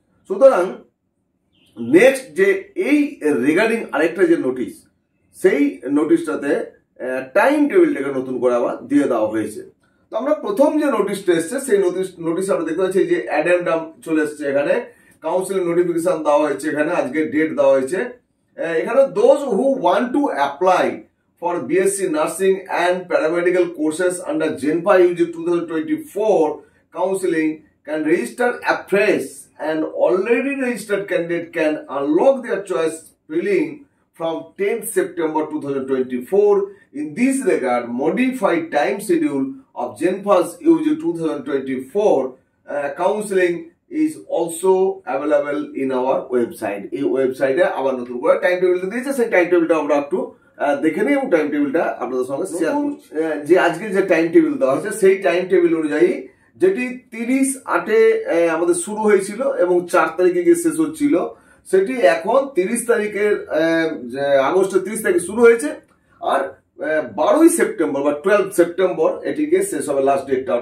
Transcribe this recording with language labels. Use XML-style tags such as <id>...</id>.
<bn>সুতরাং নেক্সট যে এই রিগার্ডিং আরেকটা যে নোটিশ, সেই নোটিশটাতে টাইম টেবিলটাকে নতুন করে আবার দিয়ে দেওয়া হয়েছে। তো আমরা প্রথম যে নোটিশটা এসছে সেই নোটিশ আমরা দেখতে পাচ্ছি যে অ্যাডেন্ডাম চলে এসছে, এখানে কাউন্সিলিং নোটিফিকেশন দেওয়া হয়েছে, এখানে আজকে ডেট দেওয়া হয়েছে।</bn> <en>এখানে those who want to apply for BSc Nursing and Paramedical courses under Genpa UG 2024 counseling can register afresh, and already registered candidate can unlock their choice filling from 10th September 2024. In this regard, modified time schedule of Genpa's UG 2024 counseling is also available in our website.</en> <bn>এই ওয়েবসাইটে আবার নতুন করে time টেবিলটা দিয়েছে, সেই time টেবিলটা আমরা একটু দেখে নিই এবং টাইম টেবিলটা আপনাদের সঙ্গে শেয়ার করছি। যে আজকে যে টাইম টেবিল দেওয়া হয়েছে সেই টাইম টেবিল অনুযায়ী, যেটি 30/8 আমাদের শুরু হয়েছিল এবং 4 তারিখে গিয়ে শেষ হচ্ছিল, সেটি এখন 30 তারিখের আগস্টের 30 তারিখে শুরু হয়েছে, আর 12 সেপ্টেম্বর বা 12 সেপ্টেম্বর এটিকে শেষ হবে লাস্ট ডেটটা।</bn>